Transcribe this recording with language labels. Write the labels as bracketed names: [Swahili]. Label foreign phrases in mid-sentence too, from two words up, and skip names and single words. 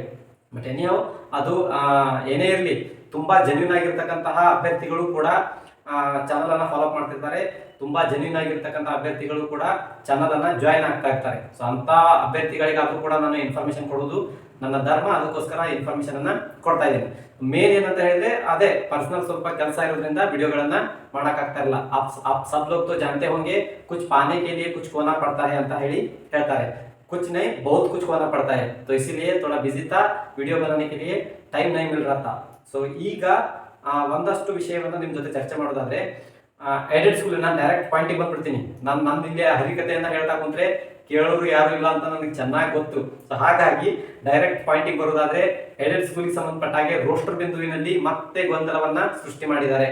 [English] but anyway [Kannada] ಅದು ಏನೇ ಇರಲಿ, ತುಂಬಾ ಜೆನ್ಯೂನ್ ಆಗಿರ್ತಕ್ಕಂತಹ ಅಭ್ಯರ್ಥಿಗಳು ಕೂಡ ಚಾನಲ್ ಅನ್ನ ಫಾಲೋ ಮಾಡ್ತಿರ್ತಾರೆ. ತುಂಬಾ ಜೆನ್ಯೂನ್ ಆಗಿರ್ತಕ್ಕಂಥ ಅಭ್ಯರ್ಥಿಗಳು ಕೂಡ ಚಾನಲ್ ಅನ್ನ ಜಾಯ್ನ್ ಆಗ್ತಾ ಇರ್ತಾರೆ. ಸೊ ಅಂತ ಅಭ್ಯರ್ಥಿಗಳಿಗಾದ್ರೂ ಕೂಡ ನಾನು ಇನ್ಫಾರ್ಮೇಶನ್ ಕೊಡೋದು ನನ್ನ ಧರ್ಮ. ಅದಕ್ಕೋಸ್ಕರ ಇನ್ಫಾರ್ಮೇಶನ್ ಅನ್ನ ಕೊಡ್ತಾ ಇದ್ದೀನಿ. ಮೇನ್ ಏನಂತ ಹೇಳಿದ್ರೆ, ಅದೇ ಪರ್ಸನಲ್ ಸ್ವಲ್ಪ ಕೆಲಸ ಇರೋದ್ರಿಂದ ವಿಡಿಯೋಗಳನ್ನ ಮಾಡಕ್ ಆಗ್ತಾ ಇಲ್ಲ. [Hindi] आप सब लोग तो जानते होंगे, कुछ पाने के लिए कुछ खोना पड़ता है [Kannada] ಅಂತ ಹೇಳಿ ಹೇಳ್ತಾರೆ. [Hindi] कुछ नहीं, बहुत कुछ खोना पड़ता है. तो इसीलिए थोड़ा बिजी था, वीडियो बनाने के लिए टाइम नहीं मिल रहा था. [Kannada] ಸೊ ಈಗ ಒಂದಷ್ಟು ವಿಷಯವನ್ನು ನಿಮ್ ಜೊತೆ ಚರ್ಚೆ ಮಾಡೋದಾದ್ರೆ, [English] aided school [Kannada] ನಾನು [English] direct pointige [Kannada] ಬಂದ್ಬಿಡ್ತೀನಿ. ನಾನು ಇಲ್ಲಿ ಹರಿಕತೆಯನ್ನ ಹೇಳ್ತಾ ಕುಂತ್ರೆ ಕೇಳೋರು ಯಾರು ಇಲ್ಲ ಅಂತ ನನಗೆ ಚೆನ್ನಾಗಿ ಗೊತ್ತು. ಸೊ ಹಾಗಾಗಿ [English] direct pointige [Kannada] ಬರೋದಾದ್ರೆ, [English] aided schoolge [Kannada] ಸಂಬಂಧಪಟ್ಟ ಹಾಗೆ ರೋಸ್ಟರ್ ಬಿಂದುವಿನಲ್ಲಿ ಮತ್ತೆ ಗೊಂದಲವನ್ನ ಸೃಷ್ಟಿ ಮಾಡಿದ್ದಾರೆ.